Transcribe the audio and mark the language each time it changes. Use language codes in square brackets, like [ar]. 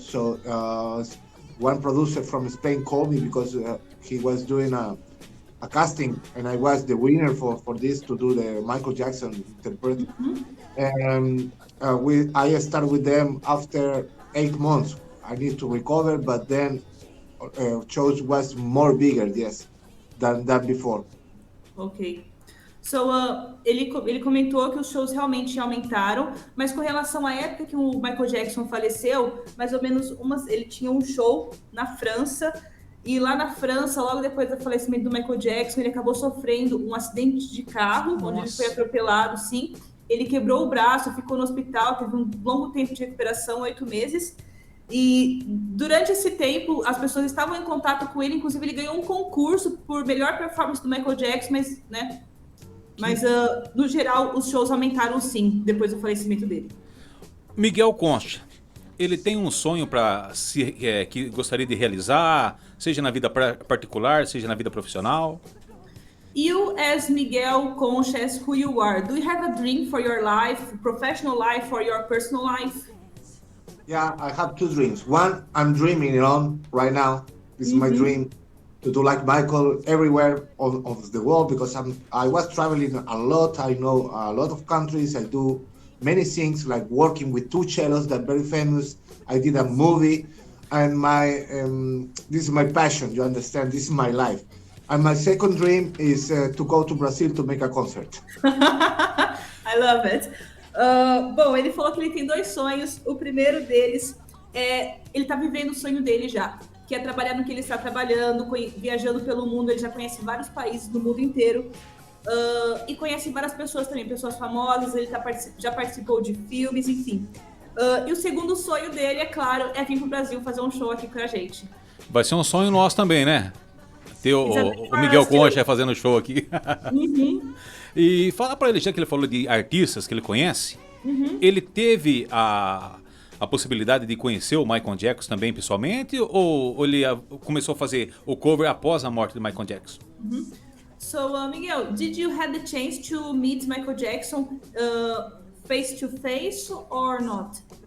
[en] So one producer from Spain called me, because he was doing a casting, and I was the winner for this, to do the Michael Jackson interpret. And I started with them after 8 months. I need to recover, but then shows was more bigger, yes, than before. Ok. [pt] So, ele comentou que os shows realmente aumentaram, mas com relação à época que o Michael Jackson faleceu, mais ou menos ele tinha um show na França, e lá na França, logo depois do falecimento do Michael Jackson, ele acabou sofrendo um acidente de carro, onde ele foi atropelado, sim. Ele quebrou o braço, ficou no hospital, teve um longo tempo de recuperação, 8 meses. E durante esse tempo, as pessoas estavam em contato com ele, inclusive ele ganhou um concurso por melhor performance do Michael Jackson, mas no geral os shows aumentaram sim, depois do falecimento dele. Miguel Concha, ele tem um sonho que gostaria de realizar, seja na vida particular, seja na vida profissional? [en] You as Miguel Concha, as who you are, do you have a dream for your life, professional life or your personal life? Yeah, I have 2 dreams. One, I'm dreaming on right now. This is my dream, to do like Michael everywhere of the world, because I was traveling a lot. I know a lot of countries. I do many things, like working with 2 cellos that are very famous. I did a movie, and this is my passion. You understand? This is my life. And my second dream is to go to Brazil to make a concert. I love it. [pt] Bom, ele falou que ele tem 2 sonhos. O primeiro deles é... Ele tá vivendo o sonho dele já, que é trabalhar no que ele está trabalhando, viajando pelo mundo. Ele já conhece vários países do mundo inteiro. E conhece várias pessoas também, pessoas famosas. Ele já participou de filmes, enfim. E o segundo sonho dele, é claro, é vir pro Brasil fazer um show aqui com a gente. Vai ser um sonho nosso também, né? Ter o Miguel Concha fazendo show aqui. Uhum. E fala pra ele, já que ele falou de artistas que ele conhece, ele teve a possibilidade de conhecer o Michael Jackson também pessoalmente, ou ele começou a fazer o cover após a morte de Michael Jackson? [en] So, Miguel, did you have the chance to meet Michael Jackson face to face or not?